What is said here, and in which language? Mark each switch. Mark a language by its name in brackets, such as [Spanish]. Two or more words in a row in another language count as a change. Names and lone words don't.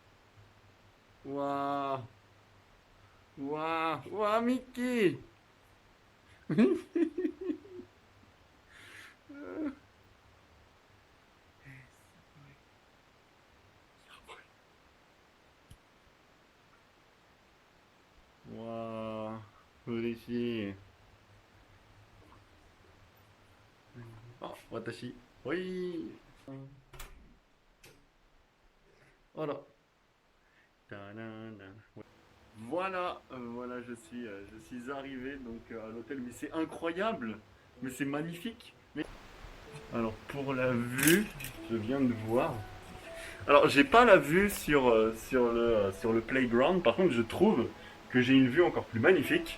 [Japanese] わーわーわーミッキーわー嬉しい。あ、私。おい。 [French] あら。Voilà, voilà, je suis arrivé donc à l'hôtel, mais c'est incroyable, mais c'est magnifique. Alors pour la vue, je viens de voir. Alors j'ai pas la vue sur le playground, par contre je trouve que j'ai une vue encore plus magnifique.